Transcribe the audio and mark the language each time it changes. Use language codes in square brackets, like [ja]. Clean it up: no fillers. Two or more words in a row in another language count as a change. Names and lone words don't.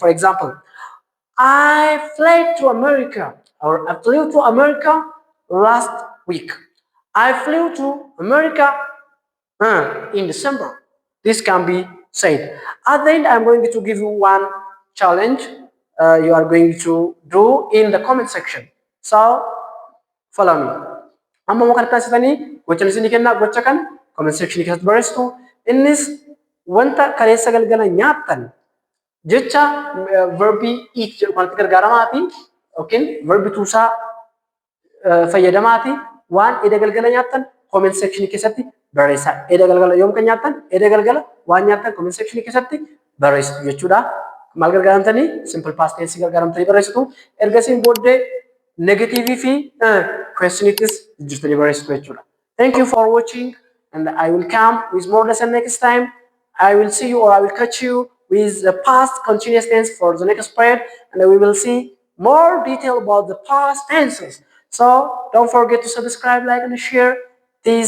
[en] For example, I flew to America, or I flew to America last week. I flew to America in December. This can be said. At the end, I'm going to give you one challenge you are going to do in the comment section. So, follow me. [om] Amma mau kan taasisanii gocha isinii kennaa gocha kan [en] comment section [om] keessatti barreessitu. Innis wanta kaleessa galgala nyaattan jecha verbii eat jedhu kanatti gargaaramaati yookiin verbii tuusaa fayyadamaati waan edda galgala nyaattan [en] comment section [om] keessatti barreessaa. Edda galgala yoom kan nyaattan edda galgala waan nyaattan [en] comment section [om] keessatti barreessitu jechuudha. Maal gargaaramtanii [en] simple past tense [om] gargaaramtanii barreessitu. Ergasiin booddee negative fi questionitis jijjiirtanii barreessitu jechuudha. [en] Thank you for watching, and I will come with more lesson next time. I will see you, or I will catch you with the past continuous tense for the next period, and we will see more detail about the past tenses. So don't forget to subscribe, like, and share this YouTube.